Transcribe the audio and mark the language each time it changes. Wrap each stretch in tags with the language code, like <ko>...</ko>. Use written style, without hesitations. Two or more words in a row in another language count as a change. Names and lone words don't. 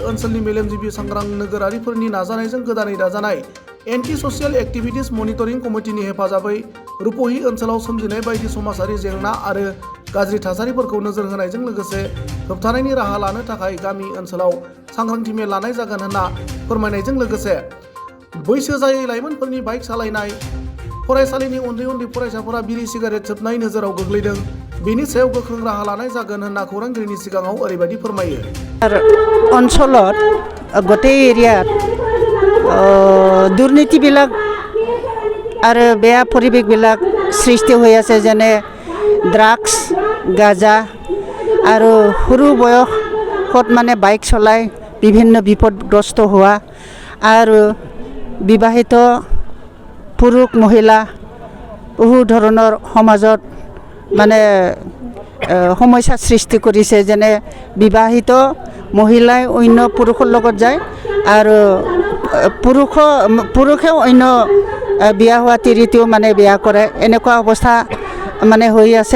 <brx>ओनसोलनि मेलेमजिबि सांग्रां नोगोरारिफोरनि नाजानायजों गोदानै दाजानाय एन्टि ससियेल एक्टिभिटिज मनिटरिं कमिटिनि हेफाजाबै रुपहि ओनसोलाव सोमजिनाय बायदि समाजारि जेंना आरो गाज्रि थासारिफोरखौ नोजोर होनायजों लोगोसे होबथानायनि राहा लानो थाखाय गामि ओनसोलाव सांग्रांथि मेल लानाय जागोन होनना फोरमायनायजों लोगोसे बैसो जायै लाइमोनफोरनि बाइक सालायनाय, फरायसालिनि उन्दै उन्दै फरायसाफोरा बिरि सिगारेट सोबनाय नोजोराव गोग्लैदों, बेनि सायाव गोख्रों राहा लानाय जागोन होनना खौरांगिरिनि सिगाङाव ओरैबायदि फोरमायो।</brx> <as>অঞ্চলত গোটেই এৰিয়াত দুৰ্নীতিবিলাক আৰু বেয়া পৰিৱেশবিলাক সৃষ্টি হৈ আছে, যেনে ড্ৰাগছ, গাঁজা আৰু সৰু বয়সত মানে বাইক চলাই বিভিন্ন বিপদগ্ৰস্ত হোৱা আৰু বিবাহিত পুৰুষ মহিলা বহু ধৰণৰ সমাজত মানে সমস্যা সৃষ্টি কৰিছে, যেনে বিবাহিত মহিলাই অন্য পুৰুষৰ লগত যায় আৰু পুৰুষেও অন্য বিয়া হোৱা তিৰিটো মানে বিয়া কৰে, এনেকুৱা অৱস্থা মানে হৈ আছে।</as>